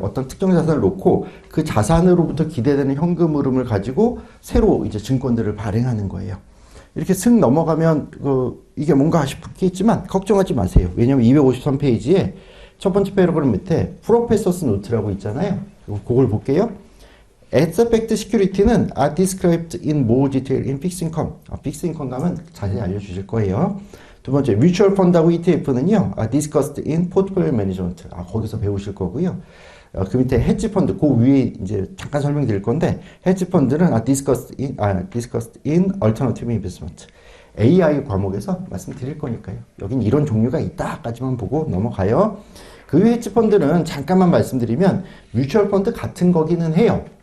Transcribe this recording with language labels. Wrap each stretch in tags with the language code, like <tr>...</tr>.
<ko>어떤 특정 자산을 놓고 그 자산으로부터 기대되는 현금 흐름을 가지고 새로 이제 증권들을 발행하는 거예요. 이렇게 슥 넘어가면 이게 뭔가 싶겠지만 걱정하지 마세요. 왜냐면 253페이지에 첫 번째 패러그램 밑에 프로페서스 노트라고 있잖아요. 그걸 볼게요.</ko> <en>Asset-backed security는 are described in more detail in fixed income.</en> <ko>fixed income 가면 자세히 알려주실 거예요. 두 번째, 뮤추얼 펀드하고 ETF는요,</ko> <en>are discussed in portfolio management.</en> <ko>거기서 배우실 거고요. 그 밑에 헤지 펀드, 그 위에 이제 잠깐 설명드릴 건데, 헤지 펀드는</ko> <en>are discussed in alternative investment.</en> <ko>AI 과목에서 말씀드릴 거니까요. 여긴 이런 종류가 있다까지만 보고 넘어가요. 그 외 헤지 펀드는 잠깐만 말씀드리면 뮤추얼 펀드 같은 거기는 해요.</ko>